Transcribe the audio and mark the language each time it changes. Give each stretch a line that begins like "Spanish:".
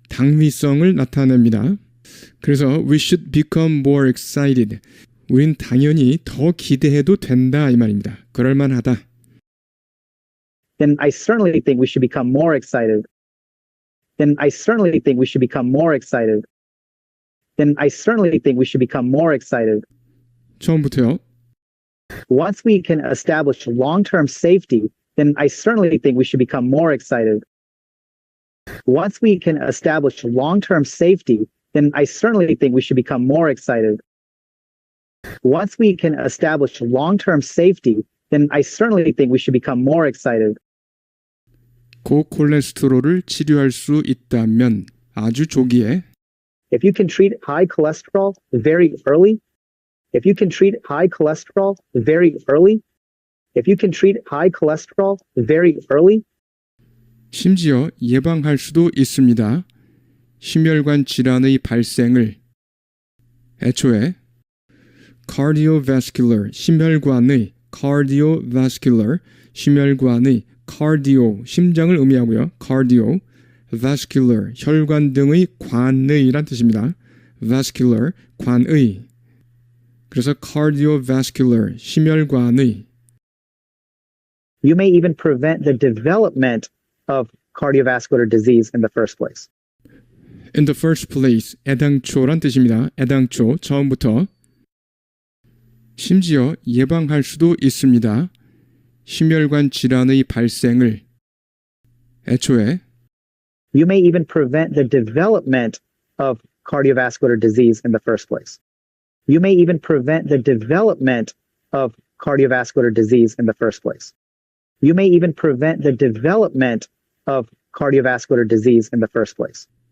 Korean: 당위성을 나타냅니다. 그래서
English: we should become more excited.
Korean: 우린 당연히 더 기대해도 된다 이 말입니다. 그럴만하다.
English: then I certainly think we should become more excited. Then I certainly think we should become more excited. Then I certainly think we should become more excited.
Korean: 처음부터요.
English: Once we can establish long-term safety, then I certainly think we should become more excited. Once we can establish long-term safety, then I certainly think we should become more excited. Once we can establish long-term safety, then I certainly think we should become more excited.
Korean: 고콜레스테롤을 치료할 수 있다면 아주 조기에
English: If you can treat high cholesterol very early, if you can treat high cholesterol very early, if you can treat high cholesterol very early,
Korean: 심지어 예방할 수도 있습니다. 심혈관 질환의 발생을 애초에 cardiovascular, 심혈관의 cardiovascular, 심혈관의 cardio, 심장을 의미하고요. cardio, vascular, 혈관 등의 관의란 뜻입니다. vascular, 관의. 그래서 cardiovascular, 심혈관의.
English: you may even prevent the development of cardiovascular disease in the first place. In the first place,
Korean: 애당초란 뜻입니다. 애당초, 처음부터. 심지어 예방할 수도 있습니다. 심혈관 질환의 발생을 애초에
English: You may even prevent the development of cardiovascular disease in the first place. You may even prevent the development of cardiovascular disease in the first place. You may even prevent the development of cardiovascular disease in the first place.